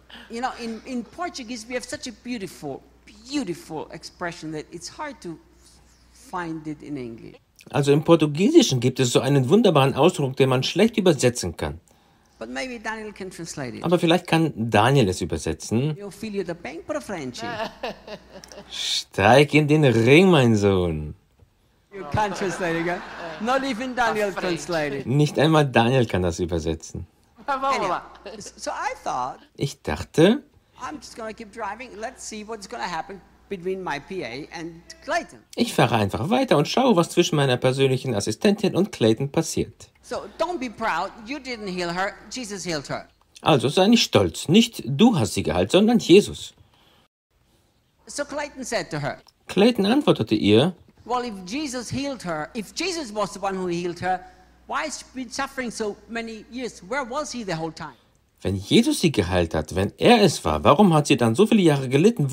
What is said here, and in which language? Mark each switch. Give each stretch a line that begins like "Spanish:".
English: In Portuguese we have such a beautiful expression that it's hard to find it in English.
German: Also im Portugiesischen gibt es so einen wunderbaren Ausdruck, den man schlecht übersetzen kann.
English: But maybe Daniel can translate it.
German: Aber vielleicht kann Daniel es übersetzen.
Portuguese: Eu filho da bem para frente.
German: Steig in den Ring, mein Sohn.
English: You can't translate it, girl. Not even Daniel translated.
German: Nicht einmal Daniel kann das übersetzen.
English: Anyway, so I thought.
German: Ich dachte.
English: I'm just gonna keep driving. Let's see what's gonna happen between my PA and Clayton.
German: Ich fahre einfach weiter und schaue, was zwischen meiner persönlichen Assistentin und Clayton passiert.
English: So don't be proud. You didn't heal her. Jesus healed her.
German: Also sei nicht stolz. Nicht du hast sie geheilt, sondern Jesus.
English: So Clayton said to her.
German: Clayton antwortete ihr.
English: Well, if Jesus healed her, if Jesus was the one who healed her, why has she been suffering so many years? Where was he the whole time?
German: Wenn Jesus sie geheilt hat, wenn er es war, warum hat sie dann so viele Jahre gelitten?